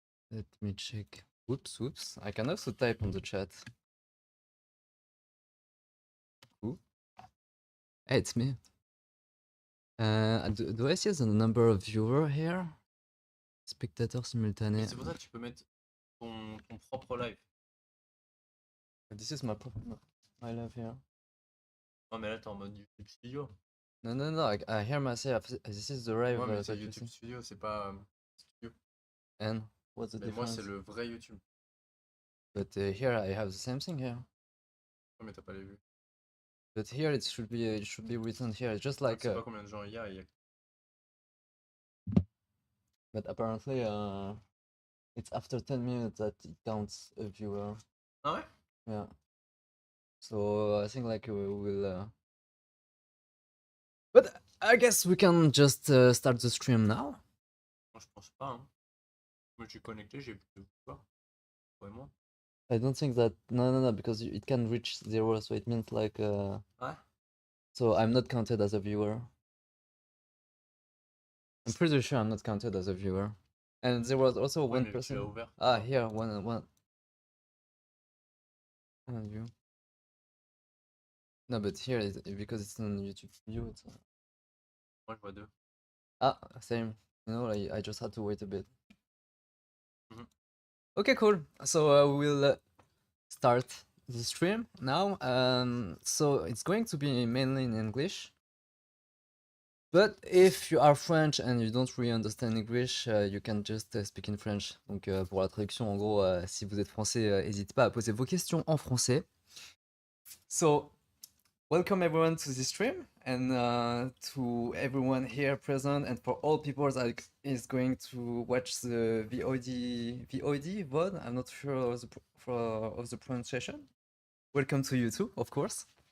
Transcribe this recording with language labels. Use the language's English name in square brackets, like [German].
[English] Let me check. Whoops, whoops. I can also type on the chat. Who? Hey, it's me. Do I see the number of viewer here? [French] Spectateurs simultanés. C'est pour ça que tu peux mettre ton propre live. [English] This is my live here. [French] Non, mais là, t'es en mode YouTube Studio. [English] No, no, no. I hear myself. This is the live. [French] Ouais, mais c'est YouTube Studio, c'est pas Studio. [English] And what's the [French] Mais [English] difference? [French] moi, c'est le vrai YouTube. [English] But here I have the same thing here. [French] Non, mais t'as pas les vues. [English] But here it should be written here. It's just like. [French] Je sais pas combien de gens il y a. [English] But apparently, it's after 10 minutes that it counts a viewer. [French] Ah ouais? [English] Yeah. So I think like we will. But I guess we can just start the stream now. [French] Moi, je pense pas. Hein. Moi, je suis connecté, j'ai vu quoi. Vraiment. [English] I don't think that no because it can reach 0, so it means like [French] Ouais. [English] So I'm not counted as a viewer. I'm pretty sure I'm not counted as a viewer. And there was also one person. Ah, here one. View. No, but here because it's on YouTube view. It's. [French] Moi, je vois 2. [English] Ah, same. You know, I just had to wait a bit. Mm-hmm. Okay, cool. So we'll start the stream now. So it's going to be mainly in English. But if you are French and you don't really understand English, you can just speak in French. [French] Donc pour la traduction, en gros, si vous êtes français, n'hésitez pas à poser vos questions en français. [English] So, welcome everyone to this stream and to everyone here present and for all people that is going to watch the VOD. I'm not sure of the pronunciation. Welcome to you too, of course.